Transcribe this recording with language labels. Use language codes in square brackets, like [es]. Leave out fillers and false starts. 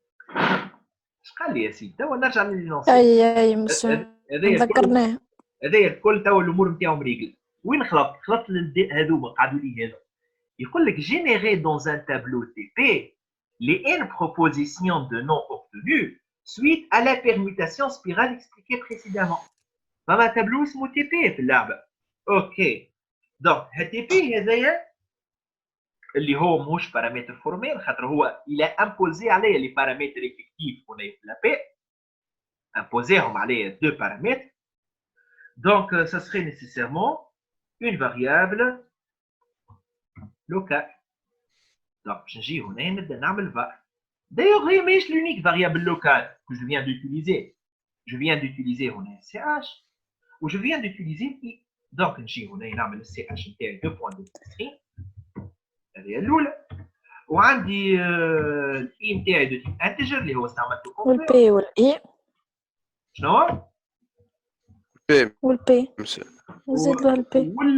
[ar] اش قال لي يا سيدي؟ توا نرجع للنص. اي مسيو ذكرناه. هذايا الكل توا الامور نتاعهم ريقل. وين خلطت هذوما قعدوا لي هذا. يقول لك [fr] générer dans un tableau TP les n propositions de noms obtenus suite à la permutation spirale expliquée précédemment. [ar] فما تابلو اسمه TP في اللعبة. اوكي. دونك TP هذايا اللي هو مش بارامتر فورميل خاطر هو [fr] il a imposé [ar] عليا les paramètres effectifs هنا في la P. [fr] imposéهم عليا deux paramètres. Donc ça serait nécessairement une variable locale. Donc je [ar] نجي هنا نبدا نعمل var. [fr] D'ailleurs [ar] هي ماهيش [fr] l'unique variable locale que je viens d'utiliser. Je viens d'utiliser هنا ch و je viens d'utiliser i. [ar] Donc نجي هنا نعمل ch نتاعي 2.2 هذه الأولى. وعندي الاي نتاعي دو تيب انتجر اللي هو استعملته والبي والاي. شنو؟ بي والبي مسيو. نزيد له البي.